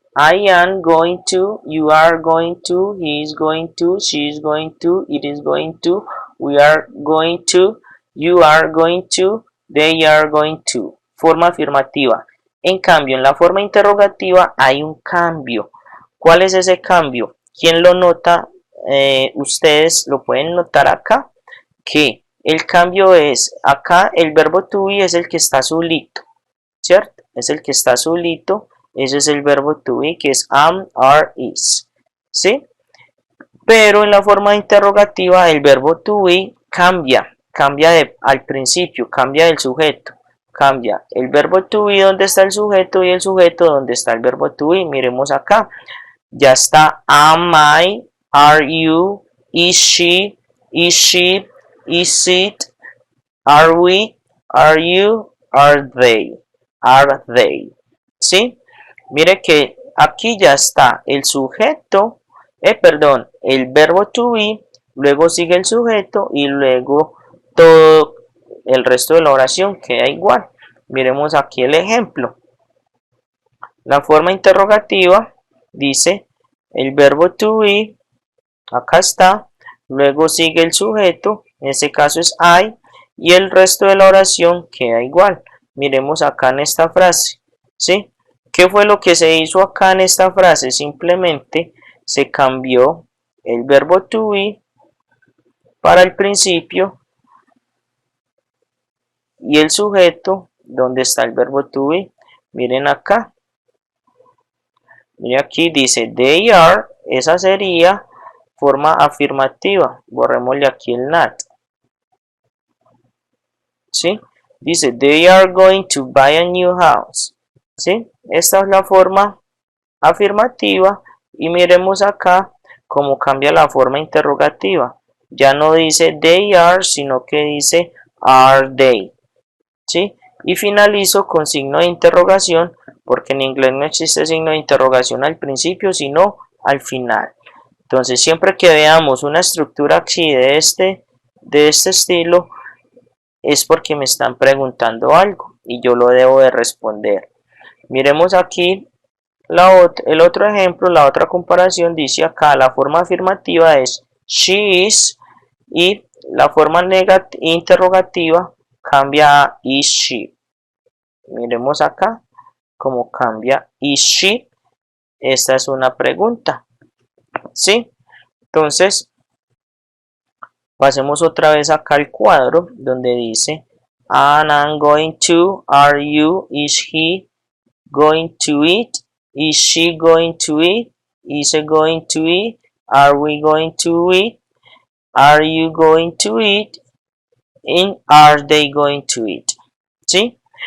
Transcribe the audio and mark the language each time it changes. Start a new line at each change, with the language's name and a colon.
English: I am going to, you are going to, he is going to, she is going to, it is going to, we are going to, you are going to, they are going to.
Spanish: Forma afirmativa. En cambio, en la forma interrogativa hay un cambio. ¿Cuál es ese cambio? ¿Quién lo nota? Ustedes lo pueden notar acá, que El cambio es, acá el verbo to be es el que está solito, ¿cierto? Es el que está solito, ese es el verbo to be, que es am, are, is, ¿sí? Pero en la forma interrogativa el verbo to be cambia al principio, cambia del sujeto, cambia el verbo to be donde está el sujeto y el sujeto donde está el verbo to be. Miremos acá, ya está
English: am I, are you, is she, is it, are we, are you, are they,
Spanish: ¿sí? Mire que aquí ya está el sujeto, perdón, el verbo to be, luego sigue el sujeto y luego todo el resto de la oración queda igual. Miremos aquí el ejemplo. La forma interrogativa dice el verbo to be, acá está, luego sigue el sujeto, en este caso es I, y el resto de la oración queda igual. Miremos acá en esta frase, ¿sí? ¿Qué fue lo que se hizo acá en esta frase? Simplemente se cambió el verbo to be para el principio y el sujeto donde está el verbo to be. Miren acá. Miren aquí dice
English: they are,
Spanish: esa sería forma afirmativa. Borrémosle aquí el not. ¿Sí? Dice
English: they are going to buy a new house.
Spanish: ¿Sí? Esta es la forma afirmativa y miremos acá cómo cambia la forma interrogativa. Ya no dice
English: they are,
Spanish: sino que dice
English: are they.
Spanish: ¿Sí? Y finalizo con signo de interrogación, porque en inglés no existe signo de interrogación al principio, sino al final. Entonces, siempre que veamos una estructura aquí de este estilo, es porque me están preguntando algo y yo lo debo de responder. Miremos aquí el otro ejemplo, la otra comparación. Dice acá la forma afirmativa es
English: she is
Spanish: y la forma interrogativa cambia a
English: is she.
Spanish: Miremos acá cómo cambia
English: is she.
Spanish: Esta es una pregunta, ¿sí? Entonces pasemos otra vez acá al cuadro donde dice
English: and I'm going to, are you, is he going to eat, is she going to eat, is it going to eat, are we going to eat, are you going to eat, and are they going to eat,
Spanish: ¿sí?